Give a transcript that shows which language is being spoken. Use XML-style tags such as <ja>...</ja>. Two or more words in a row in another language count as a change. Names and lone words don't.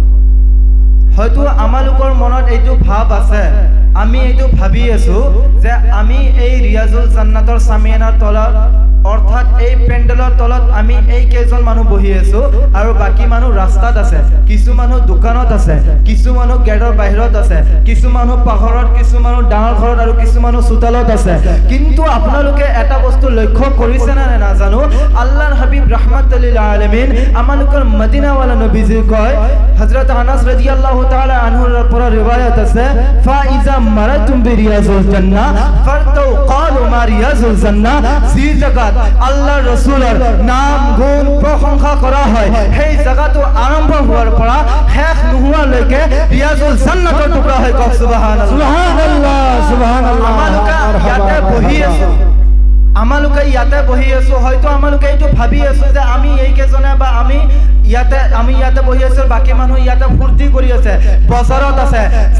<as>হয়তো আমালোকৰ মনত এইটো ভাৱ আছে, আমি এইটো ভাবি আছো যে আমি এই ৰিয়াজুল জান্নাতৰ সামিয়ানৰ তলত অৰ্থাৎ এই পেণ্ডেলৰ তলত আমি এই কেইজন মানুহ বহি আছো আৰু বাকি মানুহ ৰাস্তাত আছে, কিছু মানুহ দোকানত আছে, কিছু মানুহ গেটৰ বাহিৰত আছে, কিছু মানুহ পাহৰত, কিছু মানুহ ডাঙৰ ঘৰত আৰু কিছু মানুহ চোতালত আছে। কিন্তু আপোনালোকে এটা বস্তু লক্ষ্য কৰিছে না নাজানো, আল্লাহৰ হাবিব</as> <ar>رحمة للعالمين</ar> <as>আমালোকৰ মদিনাৱালা নবীজি কয়, হযরত আনাস</as> <ar>رضي الله تعالى</ar> <as>আনহুৰ পৰা ৰিৱায়াত আছে,</as> <ar>فإذا مررتم برياض الجنة فارتعوا قالوا ما رياض الجنة,</ar> <as>যি জায়গাত আল্লাহৰ ৰাসূলৰ নাম গুণ প্ৰশংসা কৰা হয় সেই জায়গাটো আৰম্ভ হোৱাৰ পৰা শেষ নোহোৱালৈকে ৰিয়াজুল জান্নাতৰ টুকুৰা হয়।</as> <ar>কওক سبحان الله، سبحان الله، سبحان الله.</ar> <as>আমালোকে ইয়াতে বহি আছো, হয়তো আমালোকে এইটো ভাবি আছো যে আমি এইকেইজনে বা আমি ইয়াতে বহি আছো, বাকী মানুহ ইয়াতে ফূৰ্তি কৰি আছে, বজাৰত আছে।</as>